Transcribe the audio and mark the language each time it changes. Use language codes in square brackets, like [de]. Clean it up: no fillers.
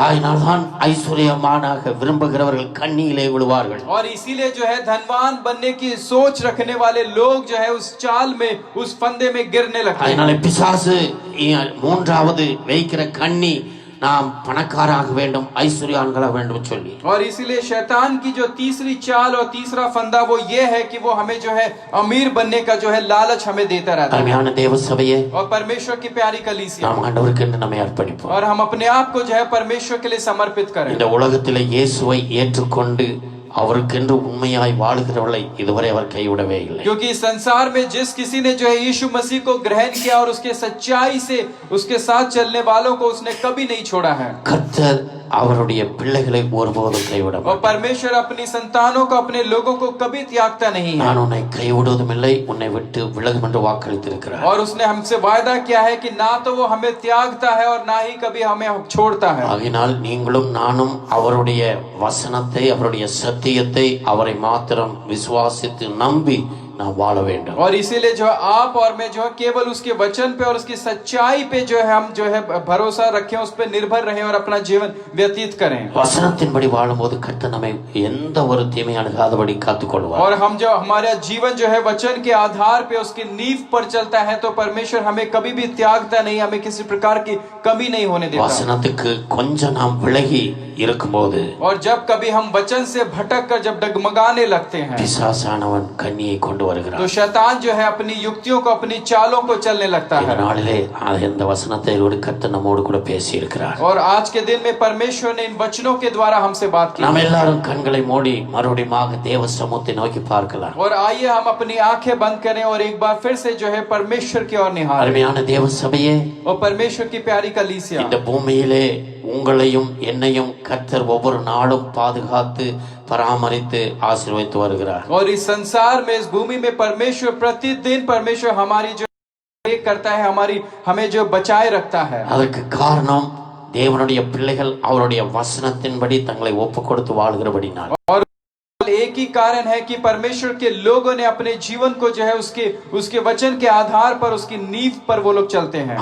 [ta] ஆயினால் தான் ஐஸ்வர்யமானாக விரும்புகிறவர்கள் கண்ணியிலே விழுவார்கள். [hi] और इसीलिए जो है धनवान बनने की सोच रखने वाले लोग जो है उस चाल में, उस फंदे में गिरने लगते हैं. [ta] ஆயினாலே பிசாசு மூன்றாவது வைக்கிற கண்ணி நாம் பணக்காராக வேண்டும், ஐஸ்வர்யவான்களாக வேண்டும் சொல்லி. [hi] और इसीलिए शैतान की जो तीसरी चाल और तीसरा फंदा वो ये है कि वो हमें जो है अमीर बनने का जो है लालच हमें देता रहता है. [ta] அருமையான தேவ சபையே, [hi] और परमेश्वर की प्यारी कलीसिया, [ta] நாம் ஆண்டவருக்கு என்று நம்மை அர்ப்பணிப்போம். [hi] और हम अपने आप को जो है परमेश्वर के लिए समर्पित करें. [ta] இந்த உலகத்திலே இயேசுவை ஏற்றுக்கொண்டு அவருக்கென்று உண்மையாய் வாழ்கிறவளை இதுவரை அவர் கைவிடவே இல்லை. [hi] क्योंकि इस संसार में जिस किसी ने जो है यीशु मसीह को ग्रहण किया और उसके सच्चाई से उसके साथ चलने वालों को उसने कभी नहीं छोड़ा है. [ta] கர்த்தர் அவருடைய பிள்ளைகளை ஒருபோதும் கைவிட [hi] और [ta] மாட்டார். [hi] परमेश्वर अपनी संतानों को, अपने लोगों को कभी त्यागता नहीं है. [ta] நான் உன்னை கைவிடுவதும் இல்லை, உன்னை விட்டு விலகும் என்று வாக்களித்திருக்கிறார். [hi] और उसने हमसे वायदा किया है कि ना तो वो हमें त्यागता है और ना ही कभी हमें छोड़ता है. [ta] ஆகினால் நீங்களும் நானும் அவருடைய வசனத்தை, அவருடைய சத்தியத்தை, அவரை மாத்திரம் விசுவாசித்து நம்பி நாம் வாழ வேண்டும். [hi] और इसीलिए जो आप और मैं जो है केवल उसके वचन पे और उसकी सच्चाई पे जो है हम जो है भरोसा रखें, उस पे निर्भर रहें और अपना जीवन व्यतीत करें. [ta] வசனத்தின்படி வாழும்போது கர்த்தர் நம்மை எந்த ஒரு தீமையானதாதபடி காத்துக்கொள்வார். [hi] और हम जो हमारा जीवन जो है वचन के आधार पे उसकी नींव पर चलता है तो परमेश्वर हमें कभी भी त्यागता नहीं, हमें किसी प्रकार की कमी नहीं होने देता. [ta] வசனத்துக்கு கொஞ்சம் நாம் விலகி இருக்கும்போது [hi] और जब कभी हम वचन से भटक कर जब डगमगाने लगते हैं [ta] பிசாசானவன் கண்ணியை கொண்டு வருகிறான். [hi] तो शैतान जो है अपनी युक्तियों को, अपनी चालों को चलने लगता [ta] இந்த [hi] है. [ta] நாளிலே இந்த வசனத்தை கர்த்தர் நம்மோடு கூட பேசி இருக்கிறார். [hi] और आज के दिन में परमेश्वर ने इन वचनों के द्वारा हमसे बात की. [ta] நாம் எல்லாரும் கண்களை மூடி மறுபடியும் தேவ சமூகத்தை நோக்கி பார்க்கலாம். [hi] और आइए हम अपनी आंखें बंद करें और एक बार फिर से जो है परमेश्वर की ओर निहारें. [ta] அருமையான தேவ சபையே, [hi] और परमेश्वर की प्यारी कलीसिया, [ta] இந்த பூமியிலே உங்களையும் என்னையும் கர்த்தர் ஒவ்வொரு நாளும் பாதுகாத்து பராமரித்து ஆசீர்வதித்து வருகிறார். [hi] और इस संसार में, इस भूमि में परमेश्वर प्रतिदिन परमेश्वर हमारी जो करता है, हमें जो बचाए रखता है. [ta] அதற்கு காரணம் தேவனுடைய பிள்ளைகள் அவருடைய வசனத்தின்படி தங்களை ஒப்புக் கொடுத்து வாழ்கிறபடினால். [hi] और एक ही कारण है कि परमेश्वर के लोगों ने अपने जीवन को जो है उसके वचन के आधार पर, उसकी नींव पर वो लोग चलते हैं.